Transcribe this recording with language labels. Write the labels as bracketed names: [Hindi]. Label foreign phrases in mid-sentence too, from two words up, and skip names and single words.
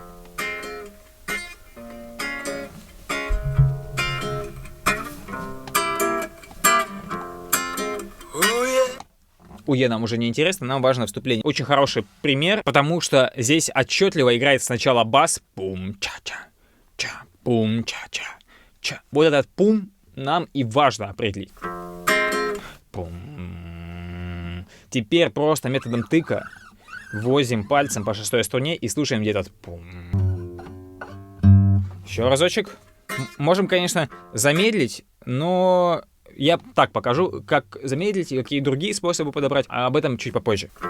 [Russian] Уе нам уже не интересно, нам важно вступление. Очень хороший пример, потому что здесь отчетливо играет сначала бас. Пум-ча-ча, ча, пум-ча-ча, ча. Вот этот пум нам и важно определить. Пум. Теперь просто методом тыка возим пальцем по шестой струне и слушаем, где этот пум. Еще разочек. Можем, конечно, замедлить, но я так покажу, как замедлить и какие другие способы подобрать, а об этом чуть попозже.